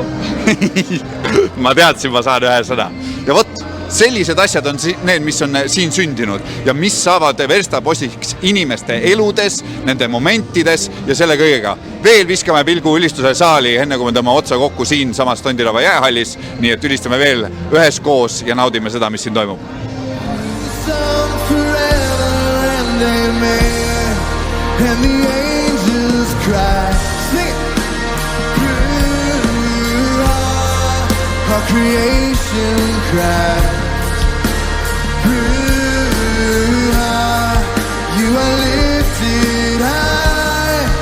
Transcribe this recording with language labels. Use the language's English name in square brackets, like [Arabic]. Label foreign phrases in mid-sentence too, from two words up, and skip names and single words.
[Estonian] Ma teadsin, ma saan ühe sõna. Ja vot, sellised asjad on need, mis on siin sündinud ja mis saavad verstapostiks inimeste eludes, nende momentides ja selle kõigega. Veel viskame pilgu ülistuse saali, enne kui me tõmme otsa kokku siin samas Tondiraba jäähallis, nii et ülistame veel ühes koos ja naudime seda, mis siin toimub. [English] And the angels cry. Sing it. Our creation cries. You are lifted high.